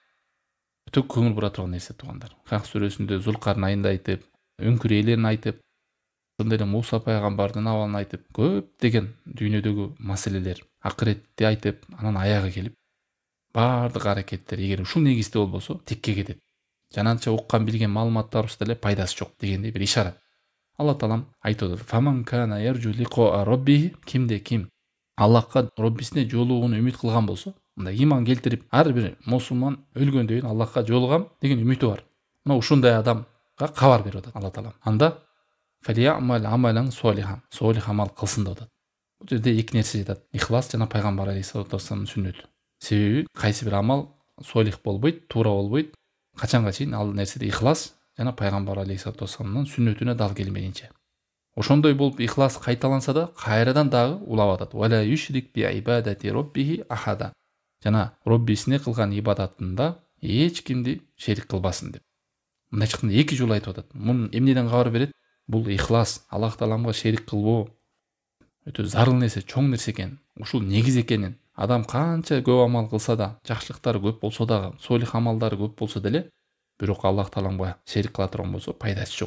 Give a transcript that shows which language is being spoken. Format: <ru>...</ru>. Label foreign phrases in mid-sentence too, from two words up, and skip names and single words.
<ky>Өтө көңүл бура турган нерсе туугандар. Кахф сүрөсүндө Зулкарн айында айтып, өңкүр элерин айтып, ошондой эле Муса пайгамбардын абалын айтып, көп деген дүйнөдөгү маселелер, акыретти айтып, анан аягы келип, бардык аракеттер эгер ушул негизде болбосо текке кетет. Жананча уккан билген маалыматтарыбызда эле пайдасы жок дегендей бир ишарат. Алла Таалам айтып атат:</ky> <ar>"فمن كان يرجو لقاء ربه",</ar> <ky>кимде ким Аллахка, Роббисине жолугууну үмүт кылган болсо, мындай иман келтирип, ар бир мусулман өлгөндөн кийин Аллахка жолугам деген үмүтү бар. Мына ушундай адамга кабар берип атат Алла Таалам. Анда</ky> <ar>فليعمل عملا صالحا,</ar> <ky>солих амал кылсын деп атат. Бул жерде эки нерсе жатат: ихлас жана пайгамбар</ky> <ar>عليه الصلاة والسلام</ar> <ky>сүннөтү. Себеби кайсы бир амал солих болбойт, туура болбойт. Качанга чейин ал нерседе ихлас жана пайгамбар</ky> <ar>عليه الصلاة والسلام</ar> <ky>сүннөтүнө дал келмегенче. Ошондой болуп ихлас кайталанса да кайрадан дагы улап атат.</ky> <ar>ولا يشرك بعبادة ربه أحدا.</ar> <ky>Жана Роббисине кылган ибадатында эч кимди шерик кылбасын деп. Мындай чыкканда эки жолу айтып атат. Мунун эмнеден кабар берет? Бул ихлас, Аллах Тааламга шерик кылбоо өтө зарыл нерсе, чоң нерсе экен. Ушул негиз экенин адам канча көп амал кылса да, жакшылыктары көп болсо дагы, солих амалдары көп болсо деле, бирок Аллах Тааламга шерик кыла турган болсо пайдасы жок.</ky>